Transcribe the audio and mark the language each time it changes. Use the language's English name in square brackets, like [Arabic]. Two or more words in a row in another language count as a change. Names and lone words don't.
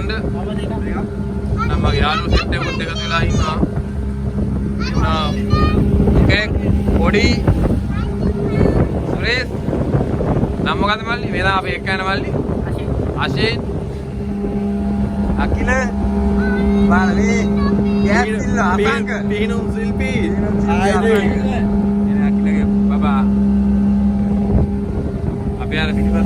[Sinhala] නම් මගේ යාළුවෝ සෙට් එකත් එකතු වෙලා ඉන්නවා. ඕකේ පොඩි සුරේෂ් නම් මොකද මල්ලි? මේ තමයි අපි එක්ක යන මල්ලි. අශේන් අකිල Bali, yes, Pinum Silpi. [Indonesian] Ini lagi baba. Apa yang ada di sini?